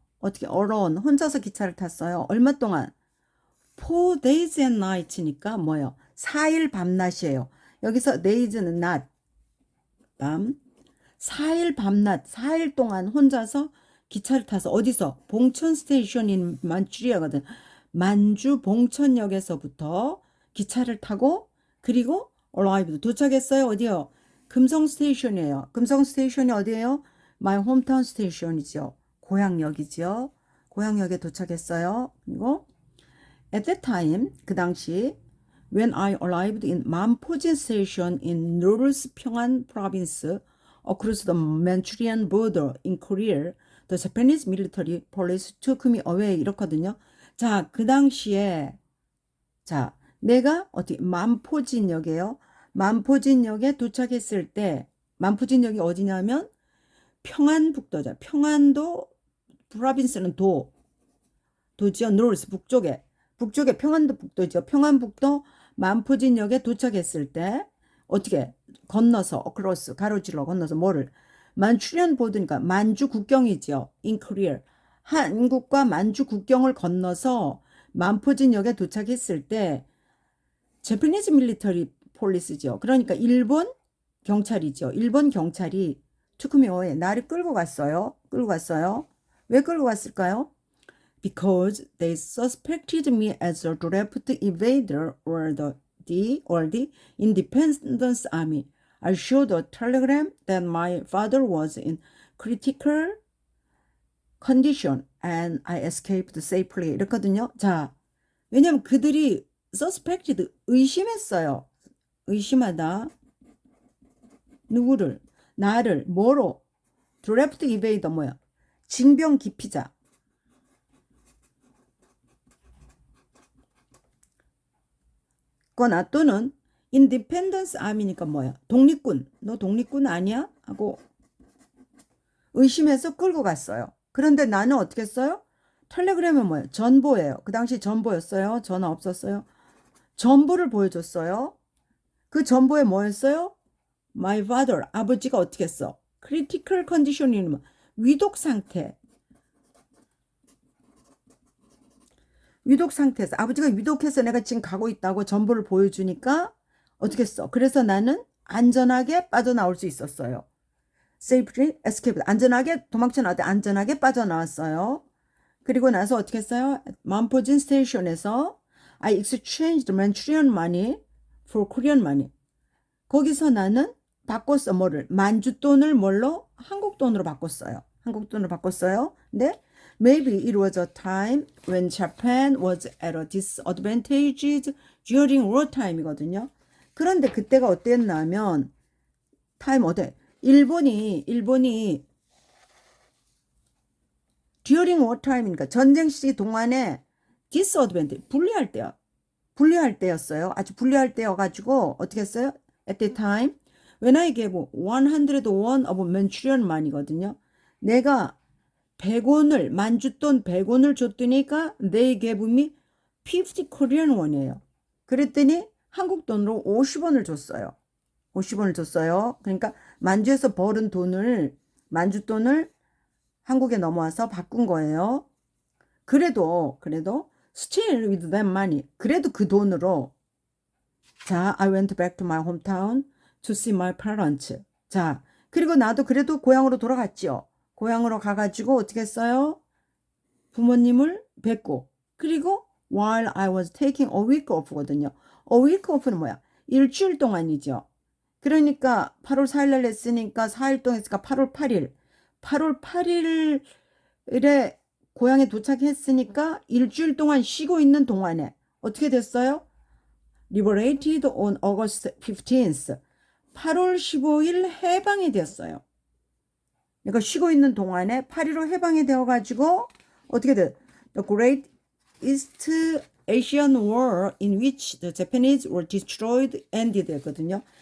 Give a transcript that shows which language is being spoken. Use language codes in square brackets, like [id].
[ko] 어떻게 [en] alone, [ko] 혼자서 기차를 탔어요. 얼마 동안? [en] 4 days and nights [ko] 니까 뭐예요? 4일 밤낮이에요. 여기서 days는 낮, 밤. 4일 밤낮, 4일 동안 혼자서 기차를 타서 어디서? 봉천 스테이션인 만추리아거든. 만주 봉천역에서부터 기차를 타고 그리고 arrived 도착했어요. 어디요? 금성 스테이션이에요. 금성 스테이션이 어디예요? [en] My hometown station이죠. [ko] 고향역이죠. 고향역에 도착했어요. 그리고 [en] at that time [ko] 그 당시 [en] when I arrived in 만포진 station in North Pyongan province across the Manchurian border in Korea, the Japanese military police took me away. [ko] 이렇거든요. 자, 그 당시에 자, 내가 어떻게 만포진역에요. 만포진역에 도착했을 때 만포진역이 어디냐면 평안북도죠. 평안도 프로빈스는 도지요. 노스 북쪽에 평안도 북도죠. 평안북도 만포진역에 도착했을 때 어떻게 건너서 어크로스 가로질러 건너서 뭐를 만추리안 보드니까 만주 국경이죠. in Korea. 한국과 만주 국경을 건너서 만포진역에 도착했을 때 제퍼니즈 밀리터리 폴리스죠. 그러니까 일본 경찰이죠. 일본 경찰이 투쿠미오에 나를 끌고 갔어요. 왜 끌고 갔을까요? [en] Because they suspected me as a draft evader or the Independence Army. I showed a telegram that my father was in critical condition and I escaped safely. [ko] 이렇거든요. 자, 왜냐면 그들이 [en] suspected, [ko] 의심했어요. 의심하다. 누구를? 나를. 뭐로? [en] draft evader [ko] 뭐야? 징병 기피자. 거나 또는 인디펜던스 아미니까 뭐야? 독립군. 너 독립군 아니야? 하고 의심해서 끌고 갔어요. 그런데 나는 어떻게 했어요? 텔레그램은 뭐예요? 전보예요. 그 당시 전보였어요. 전화 없었어요. 전보를 보여줬어요. 그 전보에 뭐였어요? [en] My father, [ko] 아버지가 어떻게 했어? [en] critical condition [ko] 이면 위독 상태. 위독 상태에서 아버지가 위독해서 내가 지금 가고 있다고 전보를 보여주니까 어떻게 했어? 그래서 나는 안전하게 빠져나올 수 있었어요. [en] safely escape. [ko] 안전하게 도망쳐 나왔대. 안전하게 빠져나왔어요. 그리고 나서 어떻게 했어요? 만포진 스테이션에서 [en] I exchanged Manchurian money for Korean money. [ko] 거기서 나는 바꿨어. 뭐를? 만주 돈을 뭘로? 한국 돈으로 바꿨어요. 한국 돈으로 바꿨어요. 근데 [en] maybe it was a time when Japan was at a disadvantage during wartime이거든요. [ko] 그런데 그때가 어땠냐면 타임 어때? 일본이 [en] during wartime [ko] 이니까 전쟁 시기 동안에 [en] disadvantage [ko] 불리할 때였어요. 아주 불리할 때여가지고 어떻게 했어요? [en] At that time when I gave 101 of Manchurian money거든요. [ko] 내가 100원을 만주돈 100원을 줬더니까 [en] they gave me 50 Korean won이에요. [ko] 그랬더니 한국 돈으로 50원을 줬어요. 50원을 줬어요. 그러니까 만주에서 벌은 돈을 만주돈을 한국에 넘어와서 바꾼 거예요. 그래도 [en] still with that money. [ko] 그래도 그 돈으로 자, [en] I went back to my hometown to see my parents. [ko] 자, 그리고 나도 그래도 고향으로 돌아갔지요. 고향으로 가가지고 어떻게 했어요? 부모님을 뵙고 그리고 [en] while I was taking a week off거든요. a week off는 뭐야? [ko] 일주일 동안이죠. 그러니까 8월 4일 날 했으니까 4일 동안 했으니까 8월 8일에 고향에 도착했으니까 일주일 동안 쉬고 있는 동안에 어떻게 됐어요? [en] Liberated on August 15th. [ko] 8월 15일 해방이 됐어요. 내가 쉬고 있는 동안에 8.15 해방이 되어가지고 어떻게 돼? [en] The Great East Asian War in which the Japanese were destroyed ended 했거든요.